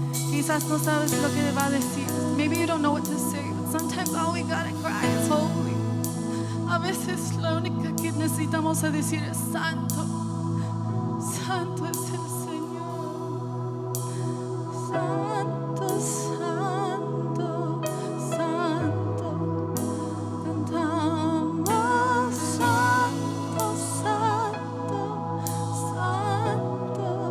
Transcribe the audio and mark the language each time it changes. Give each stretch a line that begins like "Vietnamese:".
Spanish: quizás no sabes lo que va a decir.
English: Maybe you don't know what to say, but sometimes all we gotta cry is holy.
Spanish: A veces la única que necesitamos es decir es santo. Santo es el Señor. Santo, santo, santo. Cantamos santo, santo, santo.